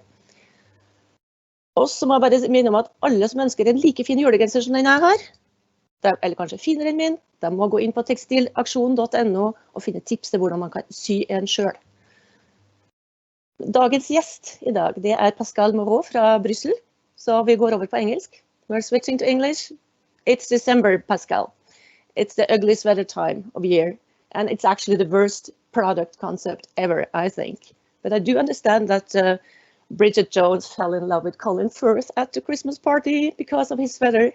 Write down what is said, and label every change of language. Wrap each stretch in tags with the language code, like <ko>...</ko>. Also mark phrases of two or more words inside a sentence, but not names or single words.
<no>Og så må jeg bare minne om at alle som ønsker en like fin julegenser som den jeg har, eller kanskje finere enn min, de må gå inn på tekstilaksjon.no og finne tips til hvordan man kan sy en selv. Dagens gjest i dag, det er Pascal Moreau fra Brussel, så vi går over på engelsk.</no> <en>We're switching to English. It's December, Pascal. It's the ugliest weather time of year, and it's actually the worst product concept ever, I think. But I do understand that Bridget Jones fell in love with Colin Firth at the Christmas party because of his sweater.</en>